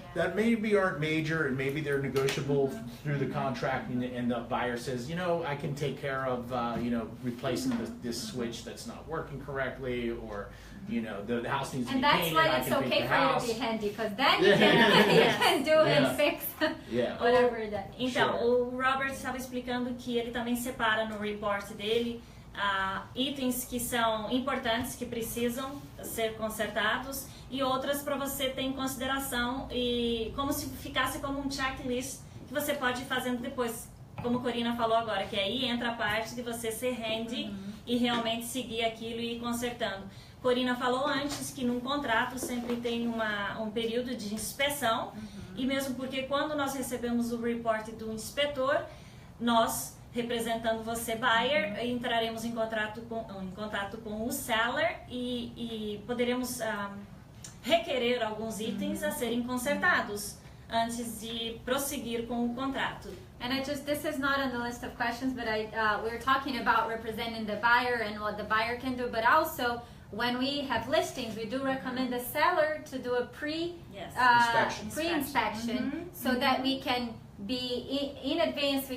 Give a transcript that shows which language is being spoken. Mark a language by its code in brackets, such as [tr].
[en] that maybe aren't major and maybe they're negotiable through the contract, and the buyer says, you know, I can take care of, you know, replacing this switch that's not working correctly, or, you know, the house needs to be painted. And that's why it's okay for you to be handy, because then you can do and fix whatever that. [pt] Então, o Robert estava explicando que ele também separa no report dele itens que são importantes, que precisam ser consertados, e outras para você ter em consideração, e como se ficasse como um checklist que você pode ir fazendo depois, como a Corina falou agora, que aí entra a parte de você ser handy e realmente seguir aquilo e ir consertando. Corina falou antes que num contrato sempre tem um período de inspeção, e mesmo porque quando nós recebemos o report do inspetor, nós, representando você, buyer, entraremos em contato com o seller e poderemos requerer alguns itens a serem consertados antes de prosseguir com o contrato. [en] And this is not on the list of questions, but we're talking about representing the buyer and what the buyer can do, but also when we have listings, we do recommend the seller to do a pre-inspection, so that we can be in advance.